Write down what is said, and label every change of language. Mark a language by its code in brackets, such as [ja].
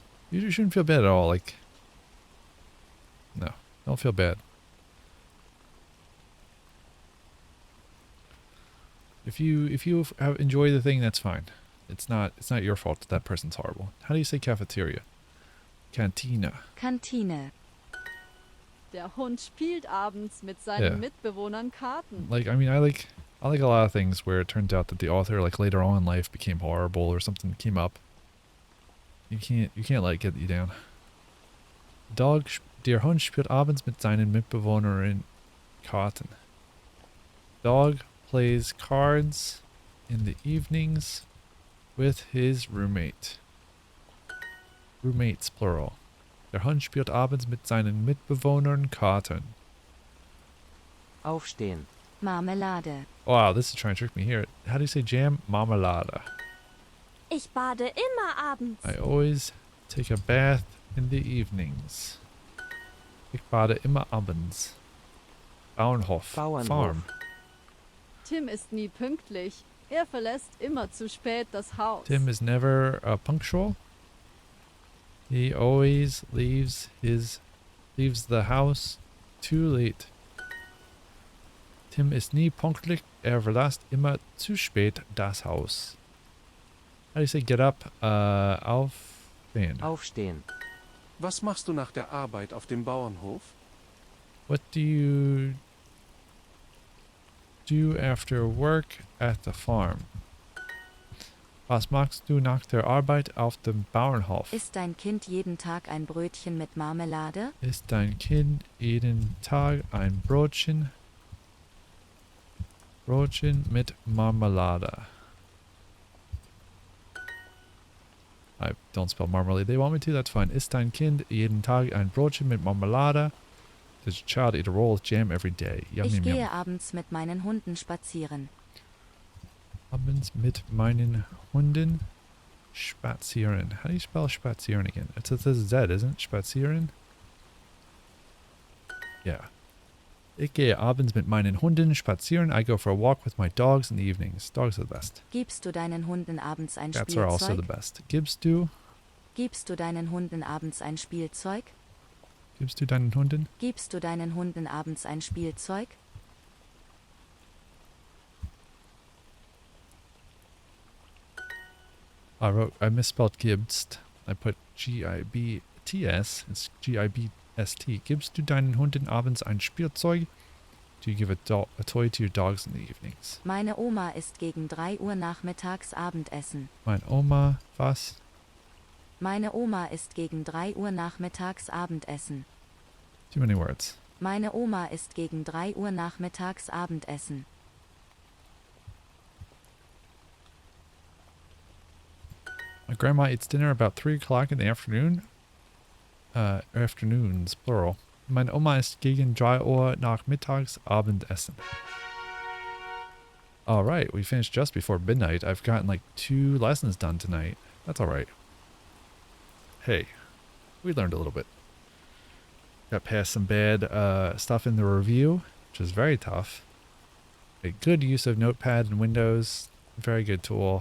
[en] You shouldn't feel bad at all. Like, no, don't feel bad. If you have enjoy the thing, that's fine. It's not your fault that that person's horrible. How do you say cafeteria? Cantina. [de] Kantine. Der Hund spielt abends mit seinen Mitbewohnern Karten. [en] Like, I mean, I like a lot of things where it turns out that the author, like, later on in life became horrible or something came up. You can't let it get you down. [de] Der Hund spielt abends mit seinen Mitbewohnern Karten. [en] Dog plays cards in the evenings with his roommate. Roommates, plural. [de] Der Hund spielt abends mit seinen Mitbewohnern Karten. Aufstehen. Marmelade. [en] Wow, this is trying to trick me here. How do you say jam? Marmelade. [de] Ich bade immer abends. [en] I always take a bath in the evenings. [de] Ich bade immer abends. Bauernhof. Farm. Tim ist nie pünktlich. Er verlässt immer zu spät das Haus. [en] Tim is never punctual. He always leaves the house too late. [de] Tim ist nie pünktlich. Er verlässt immer zu spät das Haus. [en] How do you say get up? Aufstehen. [de] Aufstehen. Was machst du nach der Arbeit auf dem Bauernhof? [en] What do you do after work at the farm? [de] Was machst du nach der Arbeit auf dem Bauernhof? Isst dein Kind jeden Tag ein Brötchen mit Marmelade? Isst dein Kind jeden Tag ein Brötchen mit Marmelade? [en] I don't spell marmalade. They want me to, that's fine. [de] Isst dein Kind jeden Tag ein Brötchen mit Marmelade? [en] Does your child eat a roll of jam every day? Yum, [de] Ich [en] yum, [de] gehe [en] yum. [de] abends mit meinen Hunden spazieren. Abends mit meinen Hunden spazieren. [en] How do you spell spazieren again? It's a Z, isn't it? Spazieren? Yeah. [de] Ich gehe abends mit meinen Hunden spazieren. [en] I go for a walk with my dogs in the evenings. Dogs are the best. [de] Gibst du deinen Hunden abends ein [en] Cats are also the [de] Spielzeug? best. Gibst du deinen Hunden abends ein Spielzeug? Gibst du deinen Hunden? Gibst du deinen Hunden abends ein Spielzeug? [en] I misspelled gibst. I put G-I-B-T-S. It's G-I-B-S-T. [de] Gibst du deinen Hunden abends ein Spielzeug? [en] do you give a toy to your dogs in the evenings? [de] Meine Oma isst gegen 3 Uhr nachmittags Abendessen. Mein Oma, was? Meine Oma isst gegen 3 Uhr nachmittags Abendessen. [en] Too many words. [de] Meine Oma isst gegen 3 Uhr nachmittags Abendessen. [en] My grandma eats dinner about 3 o'clock in the afternoon. Afternoons, plural. [de] Meine Oma isst gegen 3 Uhr nachmittags Abendessen. [en] Alright, we finished just before midnight. I've gotten like 2 lessons done tonight. That's alright. Hey, we learned a little bit. Got past some bad stuff in the review, which is very tough. A good use of Notepad in Windows. Very good tool.